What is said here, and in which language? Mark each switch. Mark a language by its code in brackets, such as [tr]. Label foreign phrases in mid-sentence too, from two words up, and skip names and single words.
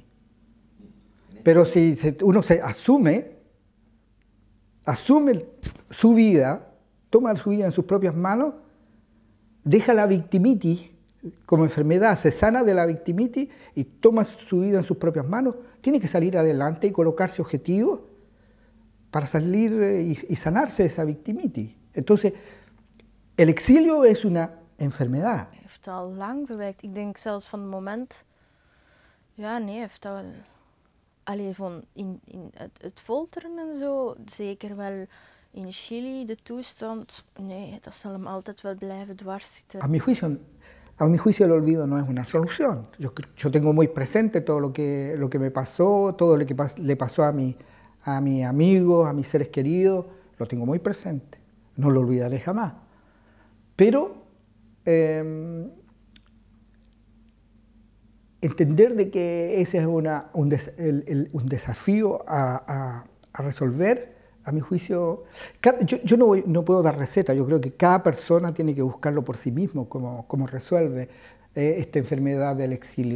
[es] Pero si uno se asume su vida, toma su vida en sus propias manos, deja la victimitis como enfermedad, se sana de la victimitis y toma su vida en sus propias manos, tiene que salir adelante y colocarse objetivos para salir y sanarse de esa victimitis. Entonces, el exilio es una enfermedad. [nl] Heeft al lang bewerkt. Ik denk zelfs van het moment... Ja, nee, heeft dat wel... Allee, van in het folteren en zo, zeker wel in Chili, de toestand, nee, dat zal hem altijd wel blijven dwars zitten. [es] A mi juicio el olvido no es una solución. Yo tengo muy presente todo lo que me pasó, todo lo que le pasó a mis amigos, a mis seres queridos, lo tengo muy presente. No lo olvidaré jamás. Pero entender de que ese es un desafío a resolver, a mi juicio, yo no puedo dar receta, yo creo que cada persona tiene que buscarlo por sí mismo, cómo resuelve esta enfermedad del exilio.